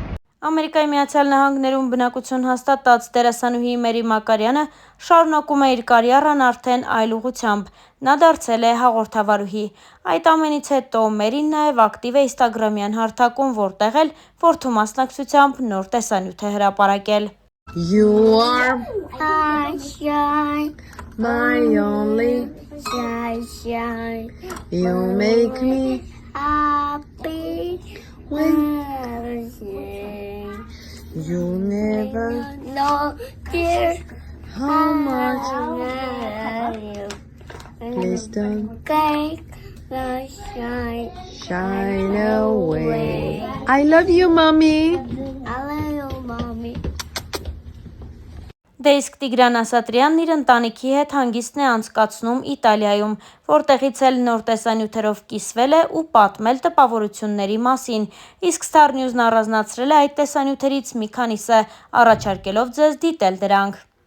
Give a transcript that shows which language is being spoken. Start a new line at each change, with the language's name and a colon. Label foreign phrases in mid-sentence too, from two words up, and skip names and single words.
Armenian: Ամերիկայի Միացյալ Նահանգներում բնակություն հաստատած դերասանուհի Մերի Մակարյանը շարունակում է իր կարիերան արդեն այլ ուղղությամբ։ Նա դարձել է հաղորդավարուհի։ Այդ ամենից հետո Մերին նաև ակտիվ է ինստագրամյան հարթակում, որտեղ էլ որդու մասնակցությամբ նոր տեսանյութ է հրապարակել։
English: You are my only sunshine. You make me happy when you never know dear how much I love you. Please don't take the shine away. I love you, mommy. I love you, mommy.
Armenian: Դե իսկ Տիգրան Ասատրյանն իր ընտանիքի հետ հանգիստն է անցկացնում Իտալիայում, որտեղից էլ նոր տեսանյութերով կիսվել է ու պատմել տպավորությունների մասին, իսկ Star News-ն առանձնացրել է այդ տեսանյութերից մի քանիսը, առաջարկելով ձեզ դիտել դրանք։